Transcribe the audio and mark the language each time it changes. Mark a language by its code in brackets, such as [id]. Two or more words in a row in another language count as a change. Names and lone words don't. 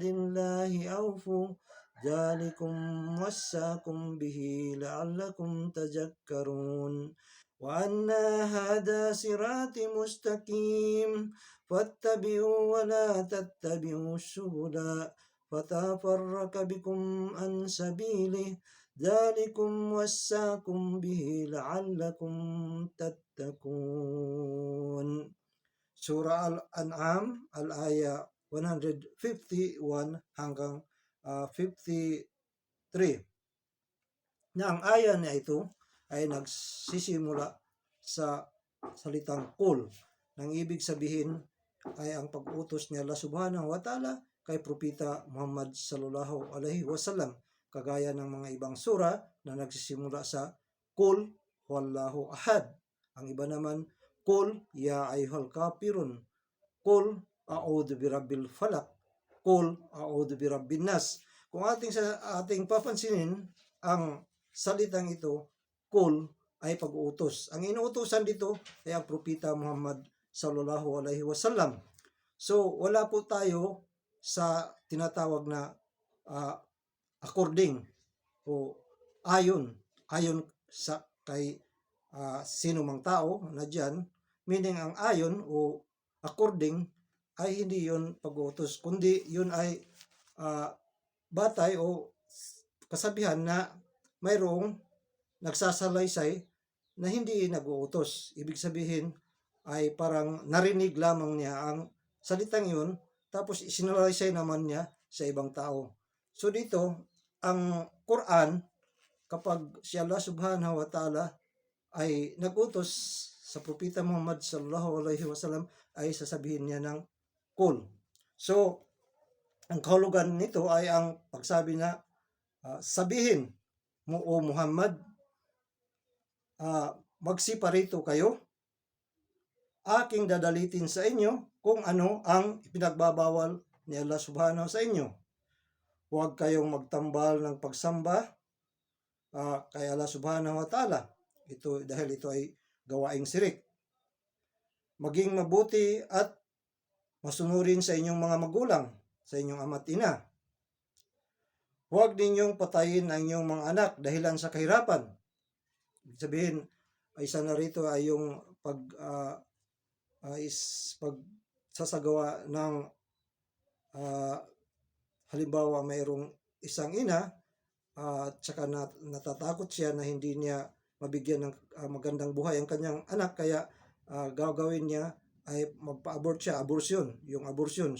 [ar] الله أوفوا ذلكم وصاكم به لعلكم تذكرون وأن هذا صراطي مستقيم فاتبعوا ولا تتبعوا السبل فتفرق بكم عن سبيله ذلكم وصاكم به لعلكم تتقون. [tl] Surah Al-An'am, al-aya 151 hanggang 53 na ang aya na ito ay nagsisimula sa salitang Qul, nang ibig sabihin ay ang pag-utos ni Allah [ar] سبحانه وتعالى [tl] kay Propeta Muhammad [ar] صلى الله عليه وسلم, [tl] kagaya ng mga ibang sura na nagsisimula sa [ar] قل هو الله أحد. [tl] Ang iba naman, [ar] قل يا أيها الكافرون، قل أعوذ برب الفلق، قل أعوذ برب الناس. [tl] Kung ating papansinin, ang salitang ito, Qul, ay pag-uutos. Ang inuutosan dito ay ang Propeta Muhammad [ar] صلى الله عليه وسلم. [tl] So, wala po tayo sa tinatawag na according o ayon sa kay sino mang tao na dyan, meaning ang ayon o according ay hindi yun pag-uutos, kundi yun ay batay o kasabihan na mayroong nagsasalaysay na hindi nag-uutos. Ibig sabihin ay parang narinig lamang niya ang salitang yun, tapos isinalaysay naman niya sa ibang tao. So dito, ang Quran, kapag si Allah [ar] سبحانه وتعالى [tl] ay nag-utos sa Propeta Muhammad [ar] صلى الله عليه وسلم, [tl] ay sasabihin niya ng Qul. So, ang kahulugan nito ay ang pagsabi na sabihin mo o Muhammad, magsiparito kayo, aking dadalitin sa inyo kung ano ang ipinagbabawal ni Allah subhanahu sa inyo. Huwag kayong magtambal ng pagsamba kay Allah [ar] سبحانه وتعالى. [tl] Ito, dahil ito ay gawaing sirik. Maging mabuti at masunurin sa inyong mga magulang, sa inyong ama't ina. Huwag ninyong patayin ang inyong mga anak dahilan sa kahirapan. Ibig sabihin, isa na rito ay yung pagsasagawa ng halimbawa mayroong isang ina at saka natatakot siya na hindi niya mabigyan ng magandang buhay ang kanyang anak, kaya gagawin niya ay magpa-abort siya, abortion, yung abortion.